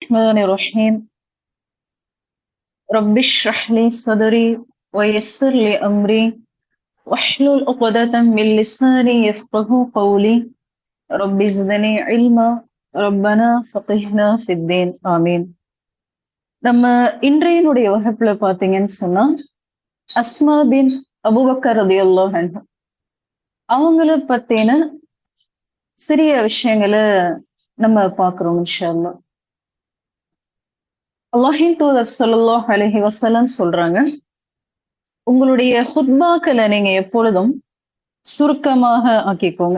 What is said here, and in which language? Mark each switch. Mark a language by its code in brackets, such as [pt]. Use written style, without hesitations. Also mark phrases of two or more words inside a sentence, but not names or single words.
[ar] الرحمن الرحيم رب اشرح لي صدري ويسر لي أمري واحلل عقدة من لساني يفقه قولي رب زدني علما ربنا فقهنا في الدين آمين. [ta] நம்ம இன்றையினுடைய வகுப்புல பாத்தீங்கன்னு சொன்னா அஸ்மா பின் அபூபக்கர் [ar] رضي الله عنه [ta] அவங்கள பத்தின சிறிய விஷயங்களை நம்ம பாக்குறோம் [ar] إن شاء الله. [ta] அல்லாஹின் தூதர் [ar] صلى الله عليه وسلم [ta] சொல்றாங்க, உங்களுடைய ஹுத்பாக்களை நீங்க எப்பொழுதும் சுருக்கமாக ஆக்கிக்கோங்க.